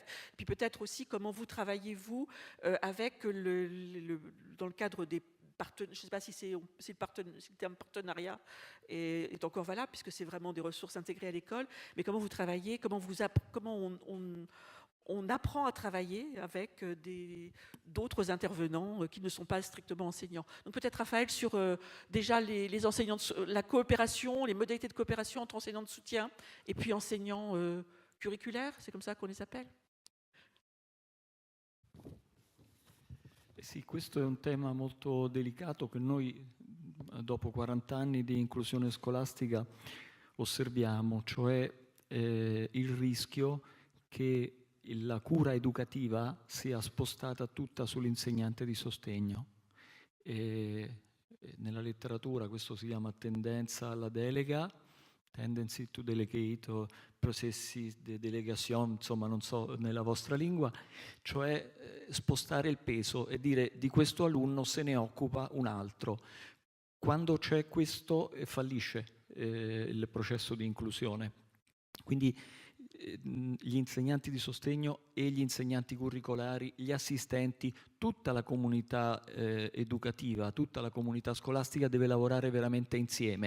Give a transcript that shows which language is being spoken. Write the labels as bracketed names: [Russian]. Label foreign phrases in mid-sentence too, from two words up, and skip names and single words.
[French] Puis peut-être aussi comment vous travaillez-vous avec dans le cadre des partenaires, je ne sais pas si le terme partenariat est encore valable, puisque c'est vraiment des ressources intégrées à l'école, mais comment vous travaillez, comment on apprend à travailler avec d'autres intervenants qui ne sont pas strictement enseignants. Donc peut-être Raphaël sur déjà les enseignants, la coopération, les modalités de coopération entre enseignants de soutien et puis enseignants curriculaires, c'est comme ça qu'on les appelle. [Italian] Sì, questo è un tema molto delicato che noi dopo 40 anni di inclusione scolastica osserviamo, cioè il rischio che la cura educativa sia spostata tutta sull'insegnante di sostegno. Nella letteratura questo si chiama tendenza alla delega, [English] tendency to delegate, [Italian] o processi di delegazione, insomma non so nella vostra lingua, cioè spostare il peso e dire di questo alunno se ne occupa un altro. Quando c'è questo fallisce il processo di inclusione. Quindi gli insegnanti di sostegno e gli insegnanti curricolari, gli assistenti, tutta la comunità educativa, tutta la comunità scolastica deve lavorare veramente insieme.